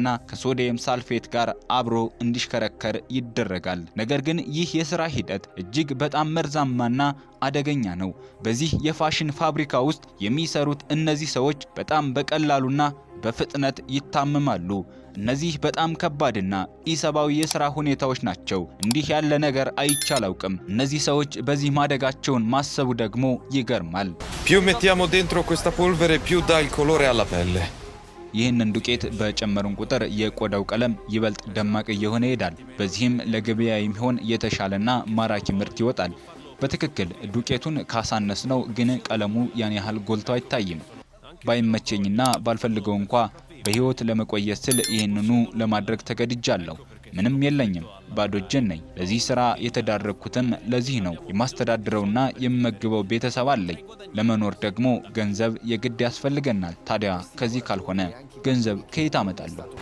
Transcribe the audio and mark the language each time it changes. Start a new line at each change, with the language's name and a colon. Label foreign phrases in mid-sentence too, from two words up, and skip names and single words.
Amharic: ከሶዲየም ሳልፌት ጋር አብሮ እንዲሽከረከር ይደረጋል። ነገር ግን ይህ የሥራ ሂደት እጅግ በጣም መርዛማና አደገኛ ነው። በዚህ የፋሽን ፋብሪካ ውስጥ የሚሰሩት እነዚህ ሰዎች በጣም በቀላሉና በፍጥነት ይታመማሉ። እነዚህ በጣም ከባድና ኢሰባዊ የሥራ ሁኔታዎች ናቸው። እንዲህ ያለ ነገር አይቻላውቅም። እነዚህ ሰዎች በዚህ ማደጋቸውን ማሰቡ ደግሞ ይገርማል።
Italian: Più mettiamo dentro questa polvere, più dà il colore alla pelle.
Amharic: ይህንን ዱቄት በጨመሩን ቁጥር የቆዳው ቀለም ይበልጥ ደማቅ እየሆነ ይሄዳል። በዚህም ለገበያ የሚሆን የተሻለና ማራኪ ምርት ይወጣል። በትክክል ዱቄቱን ካሳነስነው ግን ቀለሙ ያን ያህል ጎልቶ አይታይም። ባይመቸኝና ባልፈልገው እንኳ በህይወት ለመቆየት ስል ይህንኑ ለማድረግ ተገድጃለሁ። ምንም የለኝም፣ ባዶ እጄን ነኝ። ለዚህ ስራ የተዳረኩትም ለዚህ ነው። የማስተዳድረውና የምመግበው ቤተሰብ አለኝ። ለመኖር ደግሞ ገንዘብ የግድ ያስፈልገናል። ታዲያ ከዚህ ካልሆነ ገንዘብ ከየት አመጣለሁ?